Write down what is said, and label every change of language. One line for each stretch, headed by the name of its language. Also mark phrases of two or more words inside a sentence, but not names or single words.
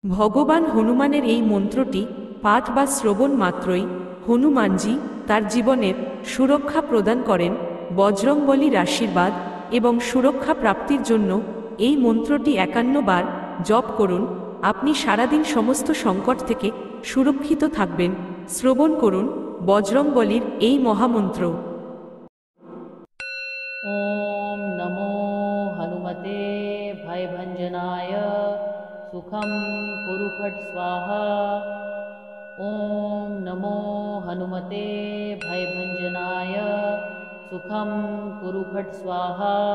Bangla: ভগবান হনুমানের এই মন্ত্রটি পাঠ বা শ্রবণ মাত্রই হনুমানজি তার জীবনের সুরক্ষা প্রদান করেন। বজরংবলীর আশীর্বাদ এবং সুরক্ষা প্রাপ্তির জন্য এই মন্ত্রটি 51 বার জপ করুন। আপনি সারাদিন সমস্ত সংকট থেকে সুরক্ষিত থাকবেন। শ্রবণ করুন বজরংবলীর এই মহামন্ত্র।
Sanskrit: ॐ नमो हनुमते भयभञ्जनाय सुखं कुरु फट् स्वाहा। ॐ नमो हनुमते भयभञ्जनाय सुखं कुरु फट् स्वाहा।